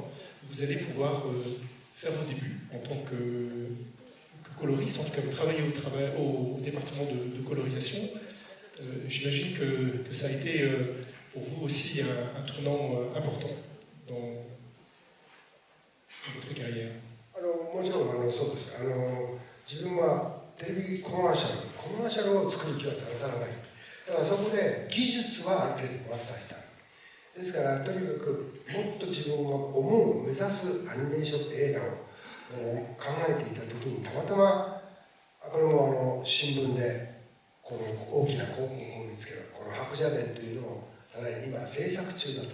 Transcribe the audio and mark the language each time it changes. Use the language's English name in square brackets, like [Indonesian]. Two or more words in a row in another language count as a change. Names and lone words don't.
[French] Vous allez pouvoir faire vos débuts en tant que coloriste, en tout cas vous travaillez au département de colorisation. J'imagine que ça a été pour vous aussi un tournant important dans votre carrière. [Japanese] もちろんそうです。自分はテレビコマーシャルを作る気はさらさらない。だからそこで技術はある程度マスターした。ですからとにかくもっと自分が目指すアニメーション映画を考えていた時にたまたまこれも新聞でこの大きな広告を見つけるこの白蛇伝というのをただ今制作中だと。